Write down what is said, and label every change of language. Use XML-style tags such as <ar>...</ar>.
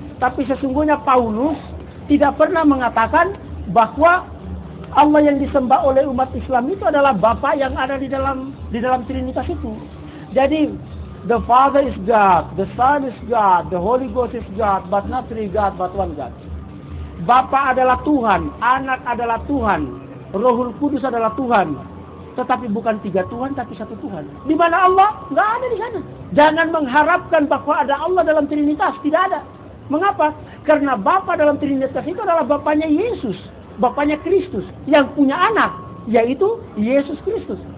<id>Tapi sesungguhnya Paulus tidak pernah mengatakan bahwa Allah yang disembah oleh umat Islam itu adalah Bapa yang ada di dalam Trinitas itu.</id> <en>Jadi the Father is God, the Son is God, the Holy Ghost is God, but not three God, but one God.</en> <id>Bapa adalah Tuhan, Anak adalah Tuhan, Rohul Kudus adalah Tuhan. Tetapi bukan tiga Tuhan, tapi satu Tuhan. Di mana Allah? Nggak ada di sana. Jangan mengharapkan bahwa ada Allah dalam Trinitas, tidak ada. Mengapa? Karena Bapa dalam Trinitas itu adalah Bapanya Yesus, Bapanya Kristus, yang punya anak, yaitu Yesus Kristus.</id>